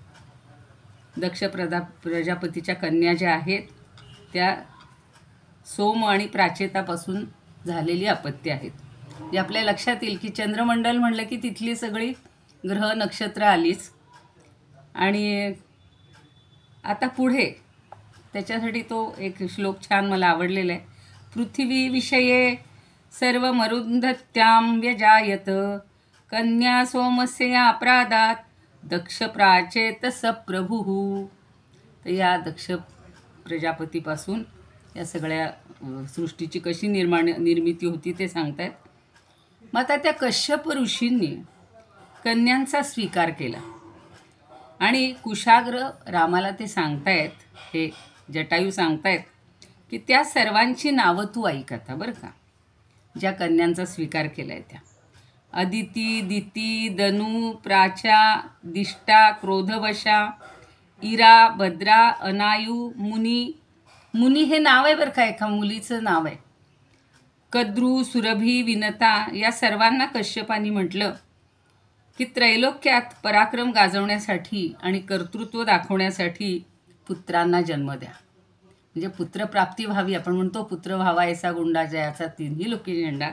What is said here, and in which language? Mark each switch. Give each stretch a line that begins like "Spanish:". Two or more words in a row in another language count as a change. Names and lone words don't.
Marathi: दक्ष प्रजापतीच्या कन्या ज्या आहेत त्या सोम आणि प्राचेतापासून झालेली अपत्य आहेत. जे आपल्या लक्षात येईल की चंद्रमंडल म्हणलं की तिथली सगळी ग्रह नक्षत्र आलीच. आणि आता पुढे त्याच्यासाठी तो एक श्लोक छान मला आवडलेला आहे.
Sanskrit: पृथ्वीविषये सर्वमरुन्धत्यां व्यजायत कन्या सोमस्य अपराधात दक्ष प्राचेतस प्रभुः.
Marathi: तर या दक्ष प्रजापतीपासून या सगळ्या सृष्टीची कशी निर्मिती होती ते सांगतायत. मग आता त्या कश्यप ऋषींनी कन्यांचा स्वीकार केला आणि कुशाग्र रामाला ते सांगतायत, हे जटायू सांगतायत की त्या सर्वांची नावं तू ऐक आता बरं का, ज्या कन्यांचा स्वीकार केला आहे त्या. अदिती, दिती, दनू, प्राचा, दिष्टा, क्रोधवशा, इरा, भद्रा, अनायू, मुनी. मुनी हे नाव आहे बरं का, एका मुलीचं नाव आहे. कद्रू, सुरभी, विनता या सर्वांना कश्यपानी म्हटलं की त्रैलोक्यात पराक्रम गाजवण्यासाठी आणि कर्तृत्व दाखवण्यासाठी पुत्रांना जन्म द्या. म्हणजे पुत्रप्राप्ती व्हावी. आपण म्हणतो पुत्र व्हावा ऐसा गुंडा जयाचा तिन्ही लोकी झेंडा.